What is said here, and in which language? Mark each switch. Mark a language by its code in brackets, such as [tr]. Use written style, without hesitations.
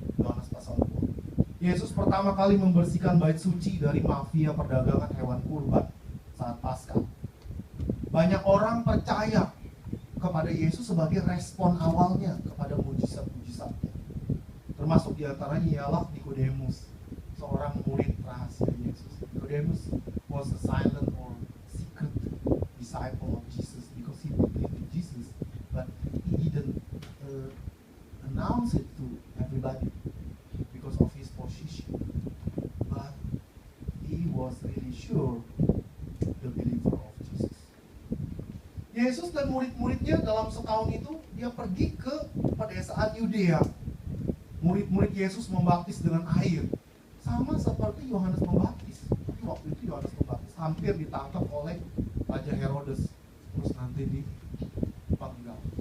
[id] Yohanes pasal 2. Yesus pertama kali membersihkan bait suci dari mafia perdagangan hewan kurban saat Paskah. Banyak orang percaya kepada Yesus sebagai respon awalnya kepada mujizat-mujizatnya. Termasuk diantaranya ialah Nikodemus, seorang murid rahasia Yesus. [en] Nikodemus was a silent or secret disciple of Jesus because he believed in Jesus, but he didn't announce it to everybody because of his position. But he was really sure the believer of Jesus. [id] Yesus dan murid-muridnya dalam setahun itu dia pergi ke pedesaan Yudea. Murid-murid Yesus membaptis dengan air, sama seperti Yohanes Pembaptis. Tapi waktu itu Yohanes Pembaptis hampir ditangkap oleh Raja Herodes, terus nanti dipenggal.